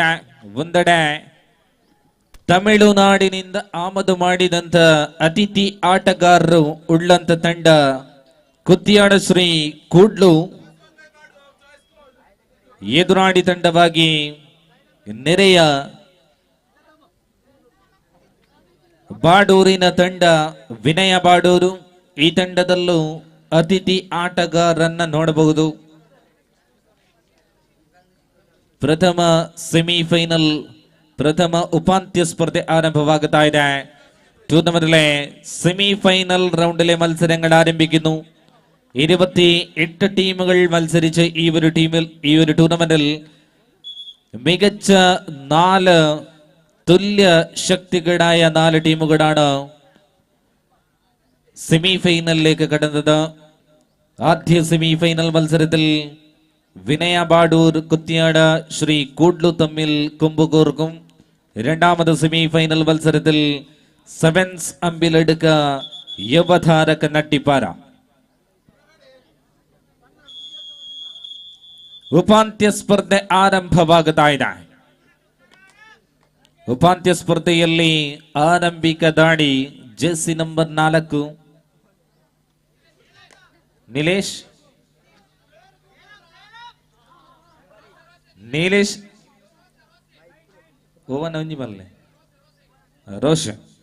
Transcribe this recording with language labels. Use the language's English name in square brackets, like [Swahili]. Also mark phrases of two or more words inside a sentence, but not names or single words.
[Kannada] ಒಂದೆಡೆ ತಮಿಳುನಾಡಿನಿಂದ ಆಮದು ಮಾಡಿದಂತ ಅತಿಥಿ ಆಟಗಾರರು ಉಳ್ಳಂತ ತಂಡ ಕುತ್ಯಾಳ ಶ್ರೀ ಕೂಡ್ಲು ಎದುರಾಡಿ ತಂಡವಾಗಿ ನೆರೆಯ ಬಾಡೂರಿನ ತಂಡ ವಿನಯ ಬಾಡೂರು. ಈ ತಂಡದಲ್ಲೂ ಅತಿಥಿ ಆಟಗಾರರನ್ನ ನೋಡಬಹುದು. ಪ್ರಥಮ ಸೆಮಿಫೈನಲ್ ಪ್ರಥಮ ಉಪಾಂತ್ಯ ಸ್ಪರ್ಧೆ ಆರಂಭವಾಗುತ್ತಾ ಇದೆ. [Malayalam] ടൂർണമെന്റിലെ സെമിഫൈനൽ റൗണ്ടിലെ മത്സരങ്ങൾ ആരംഭിക്കുന്നു. 28 ടീമുകൾ മത്സരിച്ച് ഈ ഒരു ടൂർണമെന്റിൽ മികച്ച 4 തുല്യ ശക്തികളായ 4 ടീമുകളാണ് സെമിഫൈനലിലേക്ക് കടന്നത്. ആദ്യ സെമിഫൈനൽ മത്സരത്തിൽ വിനയ ബാഡൂർ കുത്യാട ശ്രീ കൂഡ്ലു തമ്മിൽ കുമ്പുകൂർക്കും. രണ്ടാമത് സെമിഫൈനൽ മത്സരത്തിൽ സെവൻസ് അമ്പിലെടുക്ക യുവതാര കನ್ನಟ್ಟಿಪಾರ. [Kannada] ಉಪಾಂತ್ಯ ಸ್ಪರ್ಧೆ ಆರಂಭವಾಗುತ್ತಾ ಇದೆ. ಉಪಾಂತ್ಯ ಸ್ಪರ್ಧೆಯಲ್ಲಿ ಆರಂಭಿಕ ದಾಳಿ ಜೆರ್ಸಿ ನಂಬರ್ 4 ನೀಲೇಶ್ ಓವನ್ ಒಂಜಿ ಬಲ್ಲೆ ರೋಷನ್.